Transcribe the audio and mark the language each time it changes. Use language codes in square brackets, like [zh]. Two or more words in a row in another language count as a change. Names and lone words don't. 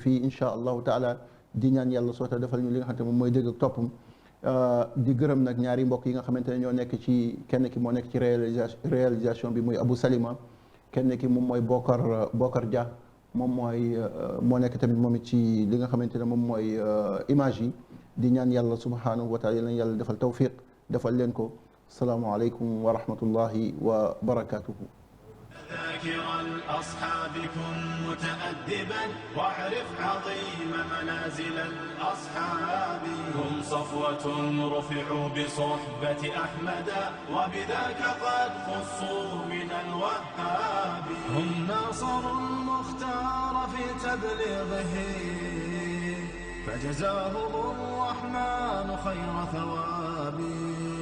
[wo] fii [ar] إن شاء الله تعالى [wo] di ñaan yàlla soota defal ñu li nga xamante moom mooy dégg ak toppam di gërëm nag ñaari mbokk yi nga xamante ne ñoo nekk ci kenn ki moo nekk ci réalisation bi muy Abou Salima kenn ki moom mooy Bokar Dia moom mooy moo nekk tamit moom it ci li nga xamante ne moom mooy image yi di ñaan yàlla [ar] سبحانه وتعالى [wo] yal na yàlla defal tawfiq defal leen ko [ar] السلام عليكم ورحمة الله وبركاته. ذاكر الأصحاب كن متأدبا واعرف عظيم منازل الأصحاب هم صفوة رفعوا بصحبة أحمد وبذاك قد خصوا من الوهاب هم ناصروا المختار في تبليغه فجزاهم الرحمن خير ثواب.